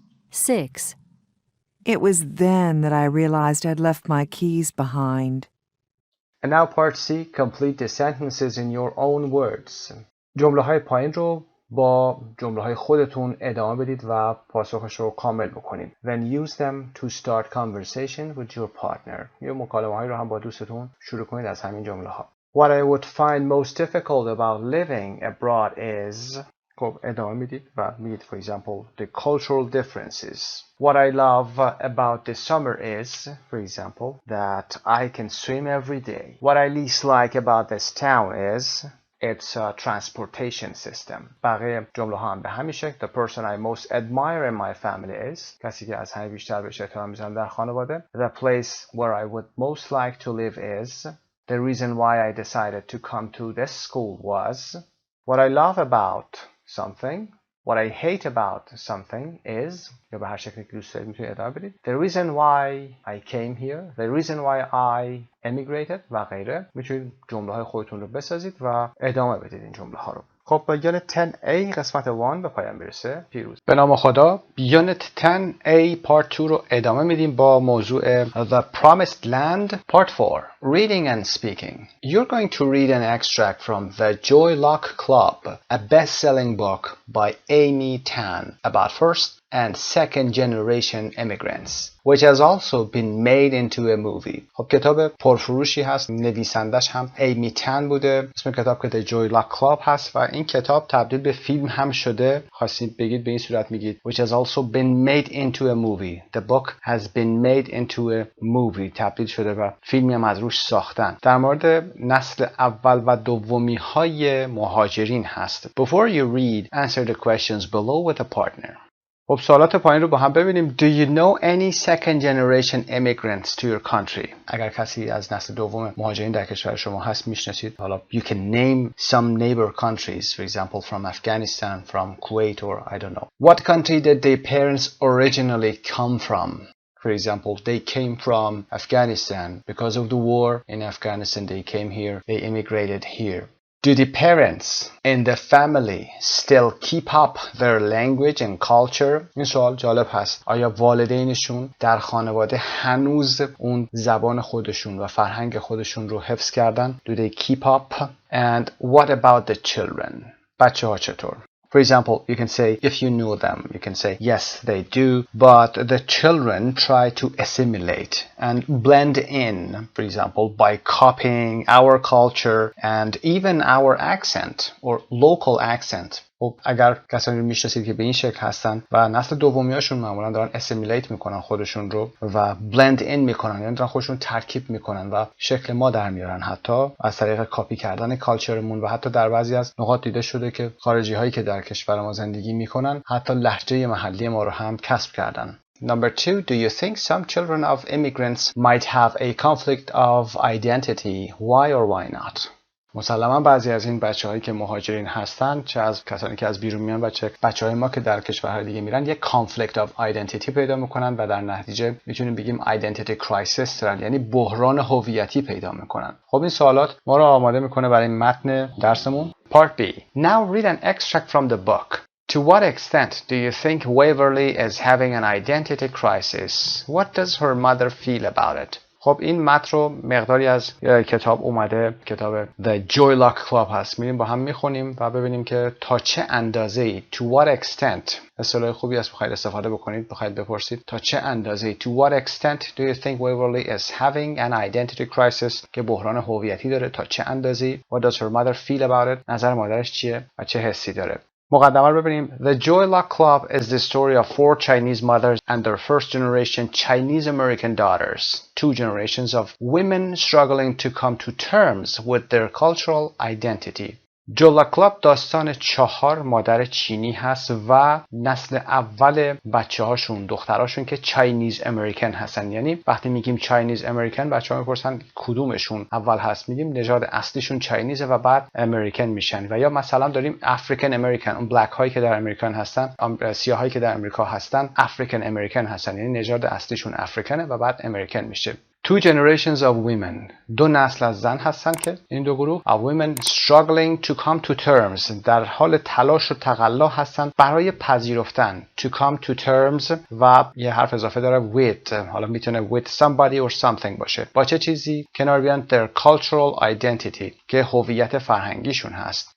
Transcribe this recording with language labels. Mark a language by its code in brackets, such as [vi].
[en] 6. It was then that I realized I'd left my keys behind. And now part C, complete the sentences in your own words. [fa] جمله های پایین رو با جمله های خودتون ادامه بدید و پاسخش رو کامل بکنید. [en] Then use them to start conversation with your partner. [fa] یه مکالمه هایی رو هم با دوستتون شروع کنید از همین جمله ها. [en] What I would find most difficult about living abroad is. [fa] خب ادامه میدید و میگید [en] for example the cultural differences. What I love about the summer is, for example, that I can swim every day. What I least like about this town is its transportation system. [fa] بقیه جمله ها هم به همین شکل. [en] The person I most admire in my family is. [fa] کسی که از همه بیشتر بهش احترام میذارم در خانواده. [en] The place where I would most like to live is. The reason why I decided to come to this school was. What I love about something. What I hate about something is. [fa] یا به هر شکلی که دوست دارید میتونید ادامه بدید. [en] The reason why I came here. The reason why I emigrated [fa] و غیره. میتونید جمله های خودتون رو بسازید و ادامه بدید این جمله ها رو. خب با یونت 10A قسمت 1 به پایان میرسه. پیروز. به نام خدا یونت 10A پارت 2 رو ادامه میدیم با موضوع The Promised Land Part 4 Reading and Speaking. [en] You're going to read an extract from The Joy Luck Club, a best-selling book by Amy Tan about first and second generation immigrants, which has also been made into a movie. [fa] خب کتاب پرفروشی هست، نویسندش هم ایمی تن بوده. اسم کتاب که The Joy Luck Club هست و این کتاب تبدیل به فیلم هم شده. خواستید بگید به این صورت میگید [en] which has also been made into a movie. The book has been made into a movie. [fa] تبدیل شده و فیلمی هم از روش ساختن. در مورد نسل اول و دومی های مهاجرین هست. [en] Before you read, answer the questions below with a partner. [fa] خب سوالات پایین رو با هم ببینیم. [en] Do you know any second generation immigrants to your country? [fa] اگر کسی از نسل دوم مهاجرین در کشور شما هست میشناسید. حالا [en] you can name some neighbor countries, for example from Afghanistan, from Kuwait or I don't know. What country did their parents originally come from? For example, they came from Afghanistan. Because of the war in Afghanistan, they came here. They immigrated here. Do the parents in the family still keep up their language and culture? [fa] این سوال جالب هست. آیا والدینشون در خانواده هنوز اون زبان خودشون و فرهنگ خودشون رو حفظ کردن؟ [en] Do they keep up? And what about the children? [fa] بچه ها چطور؟ [en] For example, you can say, if you know them, you can say, yes, they do, but the children try to assimilate and blend in, for example, by copying our culture and even our accent or local accent. [fa] خب اگر کسانی رو میشناسید که به این شکل هستن و نسل دومیاشون معمولا دارن اسیمیلیت میکنن خودشون رو و بلند این میکنن، یعنی دارن خودشون ترکیب میکنن و شکل ما در میارن، حتی از طریق کاپی کردن کالچرمون و حتی در بعضی از نقاط دیده شده که خارجی هایی که در کشور ما زندگی میکنن حتی لهجه محلی ما رو هم کسب کردن. [en] Number 2, do you think some children of immigrants might have a conflict of identity? Why or why not? [fa] مسلما بعضی از این بچه‌هایی که مهاجرین هستن، چه از کسانی که از بیرون میان و چه بچه‌های ما که در کشورهای دیگه میرن، یک conflict of identity پیدا میکنن و در نتیجه میتونیم بگیم identity crisis دارن، یعنی بحران هویتی پیدا میکنن. خب این سوالات ما رو آماده میکنه برای متن درسمون. [en] Part B. Now read an extract from the book. To what extent do you think Waverly is having an identity crisis? What does her mother feel about it? [fa] خب این متن رو مقداری از کتاب اومده، کتاب The Joy Luck Club هست. میریم با هم میخونیم و ببینیم که تا چه اندازه‌ای [en] to what extent، [fa] اصطلاح خوبی است بخواید استفاده بکنید، بخواید بپرسید تا چه اندازه‌ای [en] to what extent do you think Waverly is having an identity crisis [fa] که بحران هویتی داره، تا چه اندازه‌ای. [en] What does her mother feel about it؟ [fa] نظر مادرش چیه و چه حسی داره. مقدمه رو ببینیم. [en] The Joy Luck Club is the story of 4 Chinese mothers and their first generation Chinese American daughters. 2 generations of women struggling to come to terms with their cultural identity. [fa] جولا کلاب داستان 4 مادر چینی هست و نسل اول بچه هاشون دختراشون که چاینیز امریکن هستن. یعنی وقتی میگیم چاینیز امریکن بچه ها میپرسن کدومشون اول هست، میگیم نژاد اصلیشون چاینیزه و بعد امریکن میشن. و یا مثلا داریم افریکن امریکن، اون بلک هایی که در امریکن هستن، سیاه هایی که در امریکا هستن افریکن امریکن هستن، یعنی نژاد اصلیشون افریکنه و بعد امریکن میشه. [en] Two generations of women. [fa] 2 نسل از زن هستن که این دو گروه [en] of women struggling to come to terms. [fa] در حال تلاش و تقلا هستن برای پذیرفتن. [en] To come to terms [fa] و یه حرف اضافه داره with. حالا میتونه [en] with somebody or something [fa] باشه. با چه چیزی؟ کنار بیان [en] their cultural identity [fa] که هویت فرهنگیشون هست.